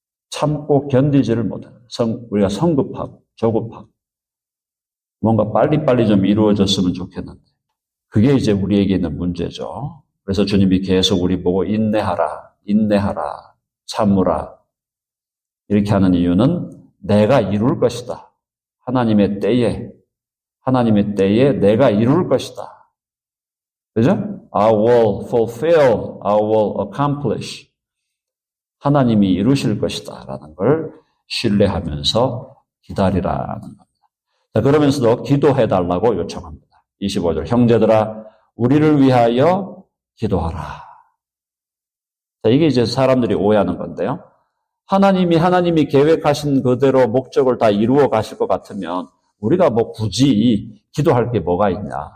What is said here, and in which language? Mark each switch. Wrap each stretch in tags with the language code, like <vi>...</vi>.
<ko>참고 견디지를 못해요. 우리가 성급하고 조급하고 뭔가 빨리빨리 좀 이루어졌으면 좋겠는데 그게 이제 우리에게 있는 문제죠. 그래서 주님이 계속 우리 보고 인내하라, 참으라 이렇게 하는 이유는 내가 이룰 것이다. 하나님의 때에 내가 이룰 것이다. 그죠?</ko> <en>I will fulfill, I will accomplish.</en> <ko>하나님이 이루실 것이다 라는 걸 신뢰하면서 기다리라는 겁니다. 자, 그러면서도 기도해달라고 요청합니다. 25절, 형제들아 우리를 위하여 기도하라. 자, 이게 이제 사람들이 오해하는 건데요. 하나님이 계획하신 그대로 목적을 다 이루어 가실 것 같으면 우리가 뭐 굳이 기도할 게 뭐가 있냐.</ko>